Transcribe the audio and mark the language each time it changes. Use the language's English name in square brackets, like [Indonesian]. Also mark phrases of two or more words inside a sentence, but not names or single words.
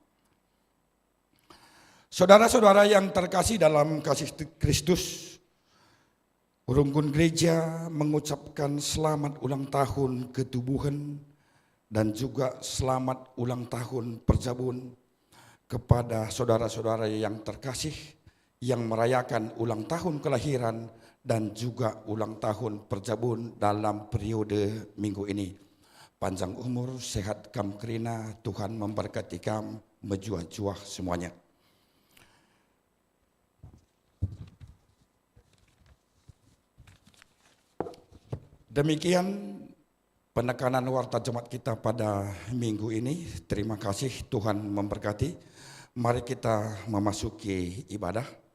[Indonesian] Saudara-saudara yang terkasih dalam kasih Kristus, Runggun Gereja mengucapkan selamat ulang tahun ketubuhan dan juga selamat ulang tahun perjamuan kepada saudara-saudara yang terkasih yang merayakan ulang tahun kelahiran dan juga ulang tahun perjamuan dalam periode minggu ini. Panjang umur, [Batak Karo] sehat kam kerina, [Indonesian] Tuhan memberkati kam, menjuah-juah semuanya. Demikian penekanan warta jemaat kita pada minggu ini. Terima kasih, Tuhan memberkati. Mari kita memasuki ibadah.